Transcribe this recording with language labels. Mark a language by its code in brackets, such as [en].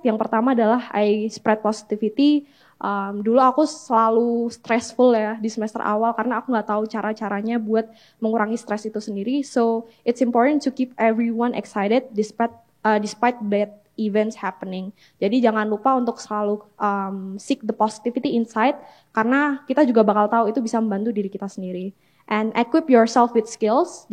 [id] Yang pertama adalah [en] I spread positivity. [id] Dulu aku selalu stressful ya di semester awal karena aku nggak tahu cara-caranya buat mengurangi stres itu sendiri. [en] So it's important to keep everyone excited despite bad events happening. [id] Jadi jangan lupa untuk selalu [en] seek the positivity inside [id] karena kita juga bakal tahu itu bisa membantu diri kita sendiri. [en] And equip yourself with skills.